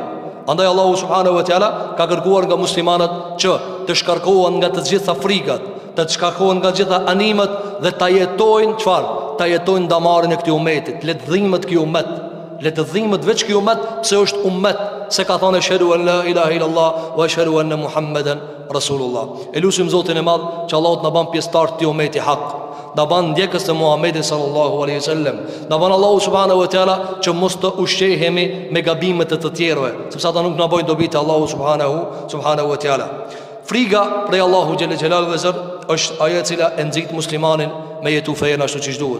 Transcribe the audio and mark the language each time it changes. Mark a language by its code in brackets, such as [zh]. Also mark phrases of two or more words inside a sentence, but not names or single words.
[sq] Andaj Allahu [ar] سبحانه وتعالى [sq] ka kërkuar nga muslimanët që të shkarkohen nga të gjitha frikat, të shkarkohen nga të gjitha animet dhe ta jetojnë çfarë? Ta jetojnë damarin e këtij umetit, le të dhimbet ky umet, le të dhimbet veç ky umet, pse është umet, se ka thënë [ar] أشهد أن لا إله إلا الله وأشهد أن محمدا رسول الله. [sq] Elusim Zotin e Madh që Allahu të na bën pjesëtar të umetit hak, na bën ndjekës të Muhamedit [ar] صلى الله عليه وسلم. [sq] Na bën Allahu [ar] سبحانه وتعالى [sq] që mos të ushqehemi me gabimet e të tjerëve, sepse ata nuk na bojnë dobi te Allahu [ar] سبحانه وتعالى. [sq] Friga prej Allahu [ar] جل جلاله [sq] vezir është ajo e cila e nxit muslimanin me jetu fejen ashtu siç duhet.